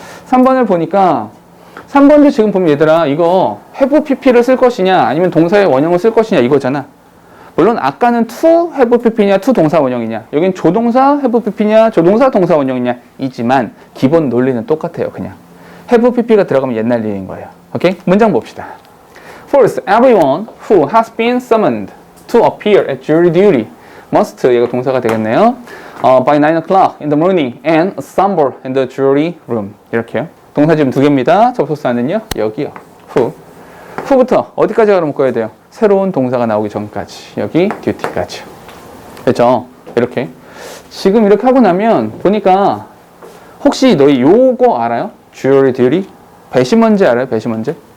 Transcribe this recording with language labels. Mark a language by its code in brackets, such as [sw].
[ko] 3번을 보니까 3번도 지금 보면 얘들아 이거 have pp를 쓸 것이냐 아니면 동사의 원형을 쓸 것이냐 이거잖아. 물론 아까는 to have pp냐 to 동사 원형이냐 여긴 조동사 have pp냐 조동사 동사 원형이냐 이지만 기본 논리는 똑같아요. 그냥 have pp가 들어가면 옛날 일인 거예요. 오케이? 문장 봅시다. [en] First, everyone who has been summoned to appear at jury duty must [ko] 얘가 동사가 되겠네요. [en] By 9 o'clock in the morning and assemble in the jury room [ko] 이렇게요. 동사 지금 두 개입니다. 접속사는요. 여기요. 후부터 어디까지 가로 묶어야 돼요? 새로운 동사가 나오기 전까지. 여기 duty까지. 그렇죠? 이렇게. 지금 이렇게 하고 나면 보니까 혹시 너희 요거 알아요? jury duty? 배심원제 알아요? 배심원제?